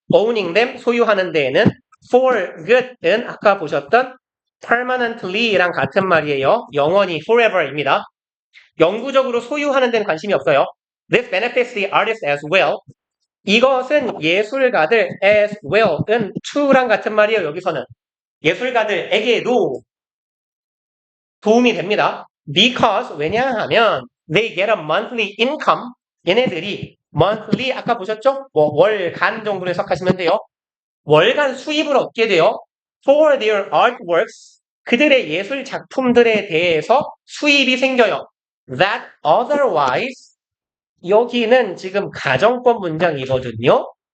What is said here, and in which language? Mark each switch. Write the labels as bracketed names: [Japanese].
[Korean] owning them 소유하는 데에는 for good은 아까 보셨던 permanently랑 같은 말이에요. 영원히 forever입니다. 영구적으로 소유하는 데는 관심이 없어요. [English] This benefits the artist as well. [Korean] 이것은 예술가들 as well은 to랑 같은 말이에요. 여기서는 예술가들에게도 도움이 됩니다. [English] Because [Korean] 왜냐하면 [English] they get a monthly income. [Korean] 얘네들이 monthly 아까 보셨죠? 뭐 월간 정도로 해석하시면 돼요. 월간 수입을 얻게 돼요. [English] For their artworks. [Korean] 그들의 예술 작품들에 대해서 수입이 생겨요. That otherwise 여기는 지금 가정법 문장이거든요.